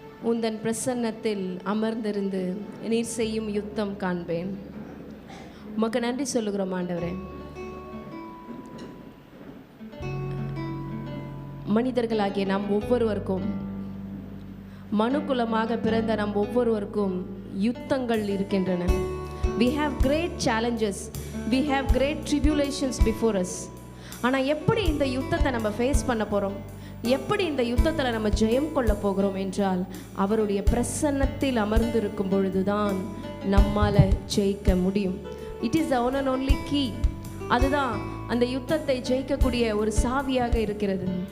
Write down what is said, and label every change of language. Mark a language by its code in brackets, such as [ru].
[ta] உந்தன் பிரசன்னத்தில் அமர்ந்திருந்து நீர் செய்யும் யுத்தம் காண்பேன். உமக்கு நன்றி சொல்லுகிறோம் ஆண்டவரே. மனிதர்களாகிய நாம் ஒவ்வொருவருக்கும், மனுக்குலமாக பிறந்த நம் ஒவ்வொருவருக்கும் யுத்தங்கள் இருக்கின்றன. [en] We have great challenges, we have great tribulations before us. [ta] ஆனால் எப்படி இந்த யுத்தத்தை நம்ம ஃபேஸ் பண்ண போகிறோம், எப்படி இந்த யுத்தத்தில் நம்ம ஜெயம் கொள்ள போகிறோம் என்றால் அவருடைய பிரசன்னத்தில் அமர்ந்திருக்கும் பொழுதுதான் நம்மால் ஜெயிக்க முடியும். [en] It is the one and only key. [ta] அதுதான் அந்த யுத்தத்தை ஜெயிக்கக்கூடிய ஒரு சாவியாக இருக்கிறது.